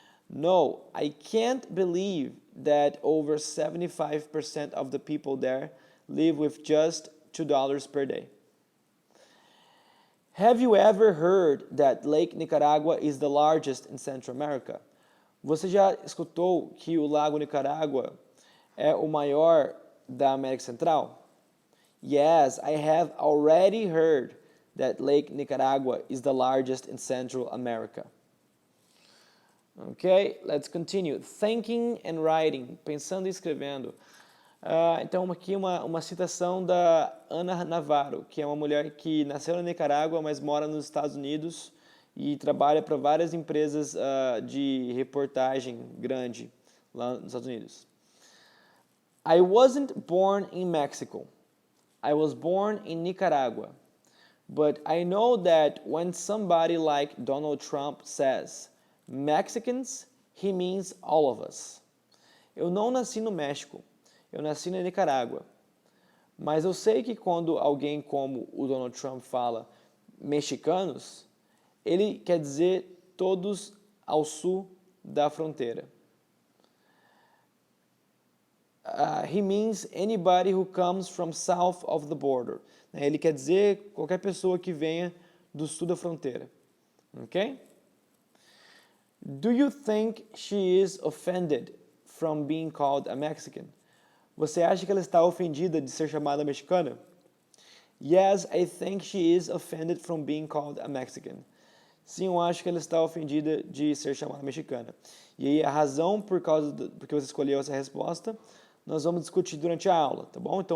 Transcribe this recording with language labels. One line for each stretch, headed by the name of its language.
English: No, I can't believe that over 75% of the people there live with just $2 per day. Have you ever heard that Lake Nicaragua is the largest in Central America?
Portuguese: Você já escutou que o Lago Nicarágua é o maior da América Central?
English: Yes, I have already heard that Lake Nicaragua is the largest in Central America. Okay, let's continue. Thinking and writing,
Portuguese: pensando e escrevendo. Então, aqui uma citação da Ana Navarro, que é uma mulher que nasceu na Nicarágua, mas mora nos Estados Unidos e trabalha para várias empresas de reportagem grande lá nos Estados Unidos.
English: I wasn't born in Mexico. I was born in Nicaragua. But I know that when somebody like Donald Trump says Mexicans, he means all of us.
Portuguese: Eu não nasci no México. Eu nasci na Nicarágua. Mas eu sei que quando alguém como o Donald Trump fala mexicanos, ele quer dizer todos ao sul da fronteira.
English: He means anybody who comes from south of the border.
Portuguese: Ele quer dizer qualquer pessoa que venha do sul da fronteira. Ok?
English: Do you think she is offended from being called a Mexican?
Portuguese: Você acha que ela está ofendida de ser chamada mexicana?
English: Yes, I think she is offended from being called a Mexican.
Portuguese: Sim, eu acho que ela está ofendida de ser chamada mexicana. E aí a razão porque você escolheu essa resposta, nós vamos discutir durante a aula, tá bom?